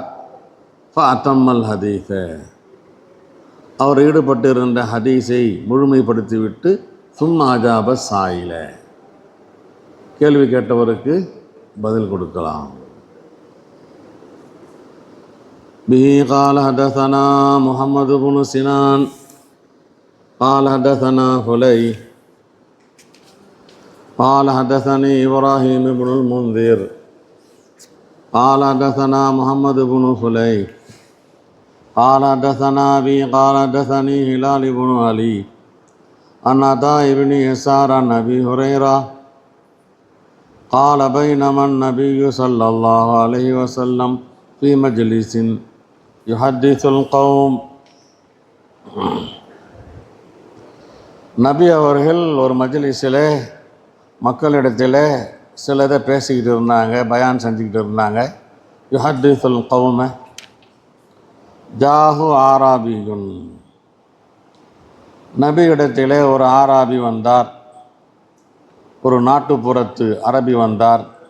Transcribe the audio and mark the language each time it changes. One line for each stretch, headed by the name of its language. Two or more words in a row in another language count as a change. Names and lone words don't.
Arabic: فأتم الحديث,
Tamil: அவர் ஈடுபட்டிருந்த ஹதீஸை முழுமைப்படுத்திவிட்டு சும்மா
Arabic: أجاب السائل,
Tamil: கேள்வி கேட்டவருக்கு பதில் கொடுக்கலாம்.
Arabic: பிஹி قال حدثنا محمد بن سنان قال حدثنا فلي قال حدثني إبراهيم بن المنذر قال حدثنا محمد بن فلي قال حدثنا أبي قال حدثني هلال بن علي عن عطاء بن يسار عن أبي هريرة قال بينما النبي صلى الله عليه وسلم في مجلس يحدث القوم.
Tamil: நபி அவர்கள் ஒரு மஜ்லிஸில் மக்களிடத்தில் சிலதை பேசிக்கிட்டு இருந்தாங்க, பயான் செஞ்சுக்கிட்டு இருந்தாங்க.
Arabic: يحدث القوم جاءه أعرابي,
Tamil: நபி இடத்திலே ஒரு ஆராபி வந்தார், ஒரு நாட்டுப்புறத்து அரபி வந்தார்.